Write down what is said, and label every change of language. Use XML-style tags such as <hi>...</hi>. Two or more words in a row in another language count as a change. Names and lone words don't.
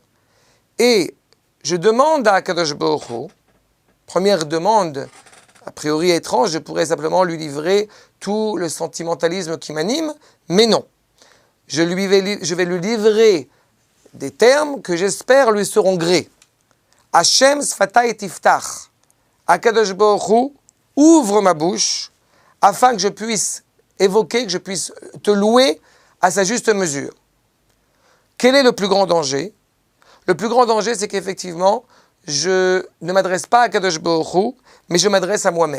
<fr>Et je demande à</fr> <he>הקדוש ברוך הוא,</he> <fr>première demande, a priori étrange, je pourrais simplement lui livrer tout le sentimentalisme qui m'anime, mais non. Je vais lui livrer des termes que j'espère lui seront grés.</fr> <he>השם שפתי תפתח. הקדוש ברוך הוא,</he> <fr>ouvre ma bouche afin que je puisse évoquer, que je puisse te louer à sa juste mesure. Quel est le plus grand danger ? Le plus grand danger, c'est qu'effectivement, je ne m'adresse pas à</fr> <he>קדוש ברוך הוא,</he> <fr>mais je m'adresse à moi-même.</fr>